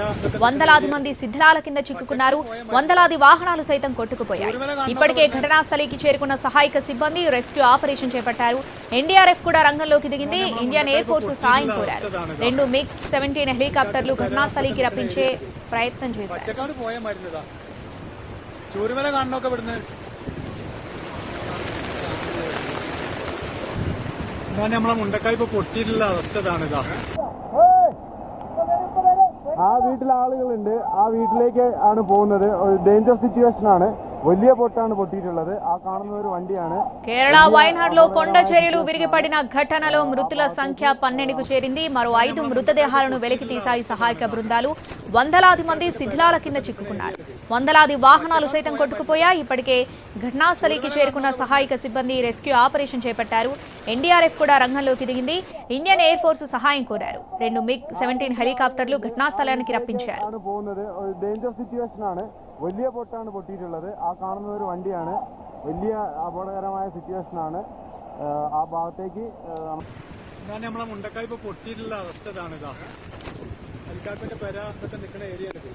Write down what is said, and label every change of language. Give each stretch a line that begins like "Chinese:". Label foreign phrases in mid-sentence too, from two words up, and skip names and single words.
Telugu: వందలాది మంది శిథిలాల కింద చిక్కుకున్నారు. వందలాది వాహనాలు సైతం కొట్టుకుపోయాయి. ఇప్పటికే ఘటనా స్థలికి చేరుకున్న సహాయక సిబ్బంది
English: rescue operation
Telugu: చేపట్టారు. ఎన్డీఆర్ఎఫ్ కూడా రంగంలోకి దిగింది. ఇండియన్ ఎయిర్ ఫోర్స్ సాయం కోరారు. 2 MiG-17 హెలికాప్టర్లు ఘటనా స్థలికి రప్పించే ప్రయత్నం చేశారు.
Malayalam: നമ്മളെ മുണ്ടക്കായ് ഇപ്പൊ പൊട്ടിയിട്ടുള്ള അവസ്ഥ ഇതാണിതാ. ആ വീട്ടിലെ ആളുകളുണ്ട്. ആ വീട്ടിലേക്ക് ആണ് പോകുന്നത്.
English: danger situation
Malayalam: ആണ്. വലിയ പൊട്ടാണ് പൊട്ടിയിട്ടുള്ളത്. ఆ കാണുന്ന ഒരു വണ്ടിയാണ്.
Telugu: కేరళ వయనాడ్లో కొండ చర్యలు విరిగిపడిన ఘటనలో మృతుల సంఖ్య 12కు చేరింది. మరో 5 మృతదేహాలను వెలికితీశాయి సహాయక బృందాలు. వందలాది మంది శిథిలాల కింద చిక్కుకున్నారు. వందలాది వాహనాలు సైతం కొట్టుకుపోయాయి. ఇప్పటికే ఘటనా స్థలికి చేరుకున్న సహాయక సిబ్బంది
English: rescue operation
Telugu: చేపట్టారు. ఎన్డీఆర్ఎఫ్ కూడా రంగంలోకి దిగింది. ఇండియన్ ఎయిర్ ఫోర్స్ సహాయం కోరారు. 2 MiG-17 హెలికాప్టర్లు ఘటనా స్థలానికి రప్పించారు.
English: danger situation
Malayalam: ആണ്. വലിയ പൊട്ടാണ് പൊട്ടിയിട്ടുള്ളത്. ആ കാണുന്ന ഒരു വണ്ടിയാണ്. വലിയ അപകടകരമായ സിറ്റുവേഷൻ ആണ്. ആ ഭാഗത്തേക്ക് നമ്മളെ മുണ്ടക്കായ് ഇപ്പൊ പൊട്ടിയിട്ടുള്ള അവസ്ഥ ഇതാണിതാ. ഹെലികാപ്റ്ററിന്റെ പെര ഇതൊക്കെ നിൽക്കുന്ന ഏരിയ ആണ്.